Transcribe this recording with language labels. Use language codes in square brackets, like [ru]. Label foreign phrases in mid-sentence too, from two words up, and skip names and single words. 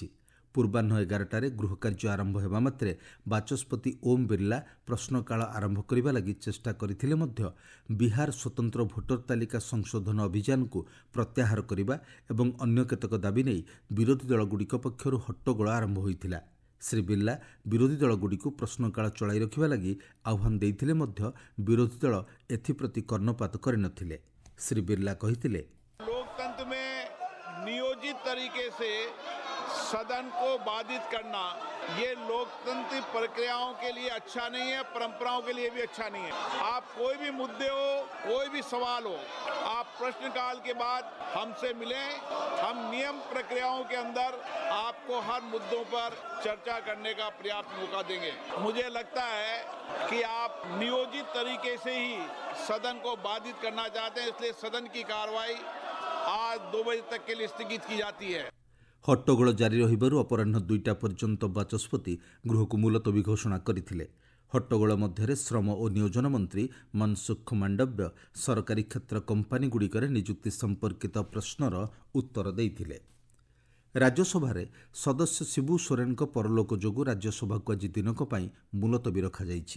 [or] ପୂର୍ବାହ୍ନ 11ଟାରେ ଗୃହକାର୍ଯ୍ୟ ଆରମ୍ଭ ହେବା ମାତ୍ରେ ବାଚସ୍ପତି ଓମ୍ ବିର୍ଲା ପ୍ରଶ୍ନକାଳ ଆରମ୍ଭ କରିବା ଲାଗି ଚେଷ୍ଟା କରିଥିଲେ ମଧ୍ୟ ବିହାର ସ୍ୱତନ୍ତ୍ର ଭୋଟର ତାଲିକା ସଂଶୋଧନ ଅଭିଯାନକୁ ପ୍ରତ୍ୟାହାର କରିବା ଏବଂ ଅନ୍ୟ କେତେକ ଦାବି ନେଇ ବିରୋଧୀ ଦଳଗୁଡ଼ିକ ପକ୍ଷରୁ ହଟ୍ଟଗୋଳ ଆରମ୍ଭ ହୋଇଥିଲା। ଶ୍ରୀ ବିର୍ଲା ବିରୋଧୀ ଦଳଗୁଡ଼ିକୁ ପ୍ରଶ୍ନକାଳ ଚଳାଇ ରଖିବା ଲାଗି ଆହ୍ୱାନ ଦେଇଥିଲେ ମଧ୍ୟ ବିରୋଧୀ ଦଳ ଏଥିପ୍ରତି କର୍ଣ୍ଣପାତ କରିନଥିଲେ। ଶ୍ରୀ ବିର୍ଲା କହିଥିଲେ, [hi] लोकतंत्र में नियोजित तरीके से सदन को बाधित करना ये लोकतांत्रिक प्रक्रियाओं के लिए अच्छा नहीं है, परंपराओं के लिए भी अच्छा नहीं है। आप कोई भी मुद्दे हो, कोई भी सवाल हो, आप प्रश्नकाल के बाद हमसे मिलें। हम नियम प्रक्रियाओं के अंदर आपको हर मुद्दों पर चर्चा करने का पर्याप्त मौका देंगे। मुझे लगता है कि आप नियोजित तरीके से ही सदन को बाधित करना चाहते हैं, इसलिए सदन की कार्रवाई आज 2 बजे तक के लिए स्थगित की जाती है। [or] ହଟ୍ଟଗୋଳ ଜାରି ରହିବାରୁ ଅପରାହ୍ନ 2ଟା ପର୍ଯ୍ୟନ୍ତ ବାଚସ୍ପତି ଗୃହକୁ ମୁଲତବୀ ଘୋଷଣା କରିଥିଲେ। ହଟ୍ଟଗୋଳ ମଧ୍ୟରେ ଶ୍ରମ ଓ ନିୟୋଜନ ମନ୍ତ୍ରୀ ମନସୁଖ ମାଣ୍ଡବ୍ୟ ସରକାରୀ କ୍ଷେତ୍ର କମ୍ପାନୀଗୁଡ଼ିକରେ ନିଯୁକ୍ତି ସମ୍ପର୍କିତ ପ୍ରଶ୍ନର ଉତ୍ତର ଦେଇଥିଲେ। ରାଜ୍ୟସଭାରେ ସଦସ୍ୟ ଶିବୁ ସୋରେନଙ୍କ ପରଲୋକ ଯୋଗୁଁ ରାଜ୍ୟସଭାକୁ ଆଜି ଦିନକ ପାଇଁ ମୁଲତବୀ ରଖାଯାଇଛି।